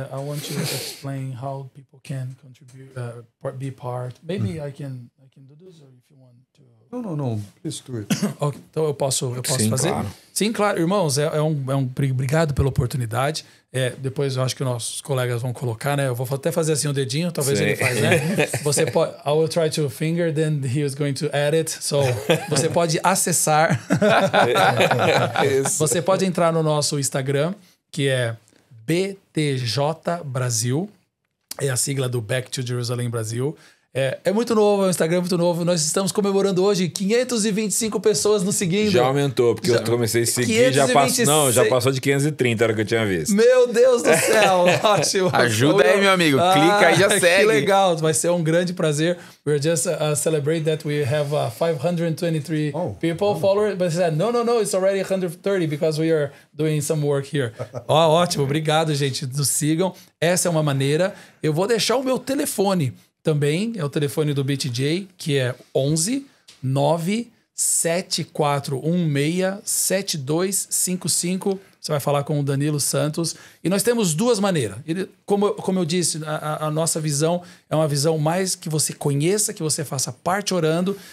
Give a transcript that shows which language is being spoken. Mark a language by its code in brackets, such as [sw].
[en] I want you to explain how people can contribute, be part. Maybe I can do this, or if you want to. No. Please do it. [pt] Okay, então eu posso Sim, fazer? Claro. Sim, claro. Irmãos, obrigado pela oportunidade. Depois eu acho que nossos colegas vão colocar, né? Eu vou até fazer assim o dedinho, talvez ele faz, né? Você pode... [en] I will try to finger, then he is going to add it. [pt] So, você pode acessar. Você pode entrar no nosso Instagram, que é BTJ Brasil. É a sigla do Back to Jerusalem Brasil. É muito novo, é um Instagram muito novo. Nós estamos comemorando hoje 525 pessoas nos seguindo. Já aumentou, porque eu comecei a seguir, já passou de 530, era o que eu tinha visto. Meu Deus do céu, ótimo. Ajuda aí, meu amigo, clica aí e já segue. Que legal, vai ser um grande prazer. [en] We're just celebrating that we have 523 people followers, but he said, no, it's already 130 because we are doing some work here. [pt] Ótimo, obrigado, gente, nos sigam. Essa é uma maneira. Eu vou deixar o meu telefone também, é o telefone do BTJ, que é 11 97416 7255. Você vai falar com o Danilo Santos. E nós temos 2 maneiras. Como eu disse, a nossa visão é uma visão mais que você conheça, que você faça parte orando.